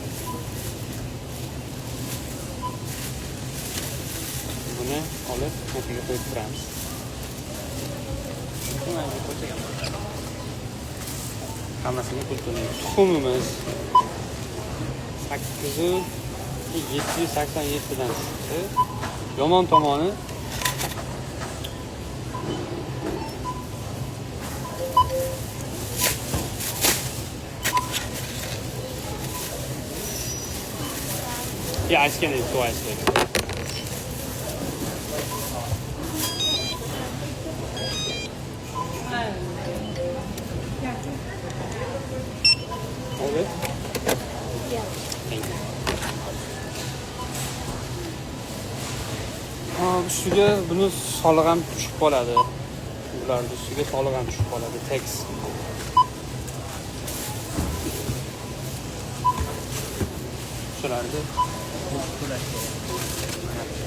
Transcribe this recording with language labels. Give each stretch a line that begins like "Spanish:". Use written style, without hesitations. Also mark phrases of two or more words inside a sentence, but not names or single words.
Uzbek: Buni olib, ko'piga qo'yib turamiz. Hammasiga pul to'laymiz. Tuxumimiz 8,787 dan chiqdi. Yomon tomoni
English: ice cream is twice big. All good? Yeah. Thank you.
Uzbek: Ustiga buni soliq ham tushib qoladi. Bularning ustiga soliq ham tushib qoladi, tax. Shularni to'lash kerak.